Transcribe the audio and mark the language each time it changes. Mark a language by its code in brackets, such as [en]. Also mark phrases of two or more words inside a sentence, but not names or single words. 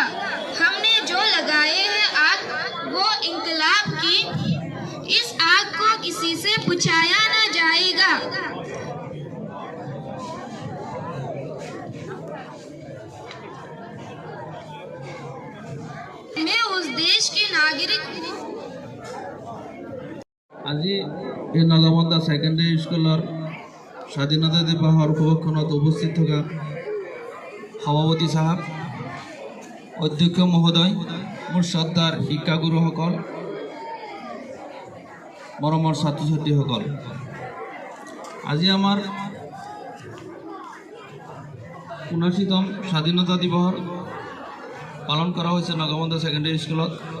[hi] हमने जो लगाए हैं आग वो इंकलाब की, इस आग को किसी से बुझाया ना जाएगा। मैं उस देश के नागरिक हूँ। [as] আজি এই নগামন্দা সেকেন্ডারি স্কুলৰ স্বাধীনতা দিৱসৰ উপলক্ষত উপস্থিত থকা সভাপতি সাহেব, অধ্যক্ষ মহোদয়, মোৰ শ্ৰদ্ধাৰ শিক্ষাগুৰুসকল, মৰমৰ ছাত্ৰ ছাত্ৰীসকল, আজি আমাৰ ৭৯তম স্বাধীনতা দিৱস পালন কৰা হৈছে নগামন্দা সেকেন্ডারি স্কুলত।